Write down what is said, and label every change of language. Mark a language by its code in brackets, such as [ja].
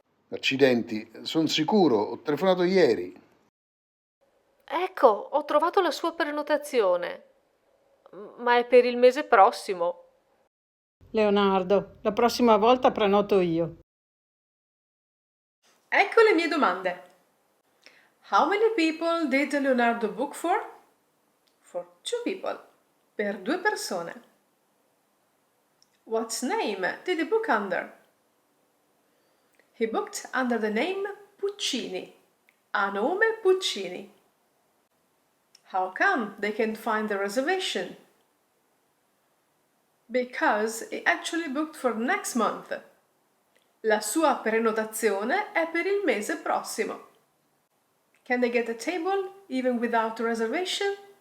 [it] Accidenti, sono sicuro, ho telefonato ieri. Ecco, ho trovato la sua prenotazione, ma è per il mese prossimo. Leonardo, la prossima volta prenoto io. Ecco le mie domande. [en] How many people did Leonardo book for? For 2 people. [it] Per 2 persone. [en] What name did he book under? He booked under the name Puccini. [it] A nome Puccini. [en] How come they can't find the reservation? Because he actually booked for next month. [it] La sua prenotazione è per il mese prossimo. [en] Can they get a table even without a reservation?